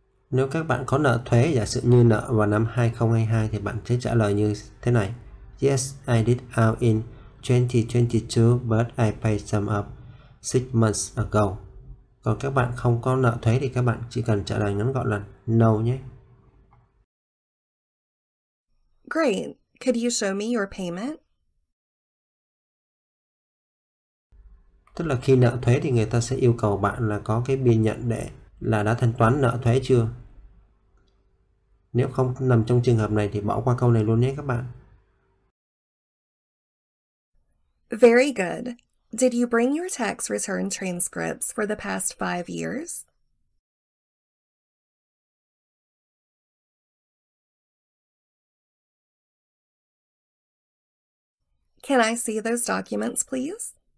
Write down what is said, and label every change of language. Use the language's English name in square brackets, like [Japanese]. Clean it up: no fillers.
[Vietnamese] Nếu các bạn có nợ thuế, giả sử như nợ vào năm 2022 thì bạn sẽ trả lời như thế này. [English] Yes, I did out in 2022, but I paid some up 6 months ago. [Vietnamese] Còn các bạn không có nợ thuế thì các bạn chỉ cần trả lời ngắn gọn là no nhé. [English] Great. Could you show me your payment? [Vietnamese] Tức là khi nợ thuế thì người ta sẽ yêu cầu bạn là có cái biên nhận để là đã thanh toán nợ thuế chưa. Nếu không nằm trong trường hợp này thì bỏ qua câu này luôn nhé các bạn. [English] Very good. Did you bring your tax return transcripts for the past 5 years? Can I see those documents, please?